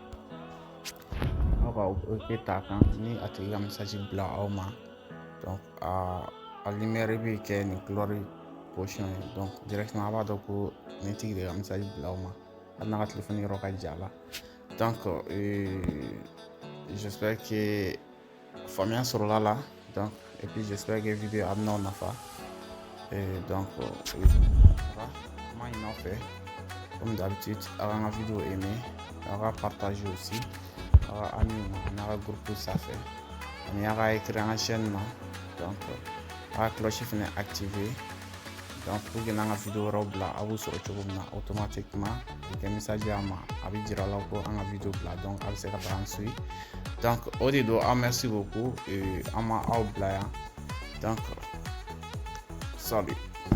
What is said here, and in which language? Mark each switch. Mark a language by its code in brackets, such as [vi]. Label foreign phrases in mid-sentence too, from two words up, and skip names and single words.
[bm] Aw ka ok t'a kan ni a tigi ka message bila aw ma, donc a lumière bɛ kɛ nin couleur position ye, donc directement a b'a dɔn ko nin tigi de ka message bila aw ma hali n'a ka téléphone yɔrɔ ka jan a la. [fr] Donc j'espère que [bm] faamuya sɔrɔla la, [fr] donc et puis j'espère que [bm] vidéo a bɛna aw nafa, donc an b'a ɲini aw fɛ comme d'habitude a ka n ka vidéo aimer, a ka [fr] partager aussi [bm] a ka amis ma n'a ka groupe sanfɛ ani a ka écrire an ka chaîne na, donc a ka cloche fɛnɛ activer, donc pour que n'an ka vidéo wɛrɛw bila a b'u sɔrɔ cogo min na automatiquement o kɛ message a ma a bɛ jira la ko an ka vidéo bila, donc a bɛ se ka taga an suit. Donc o de don, aw [fr] merci beaucoup [bm] an ma aw bila yan, [fr] donc salut.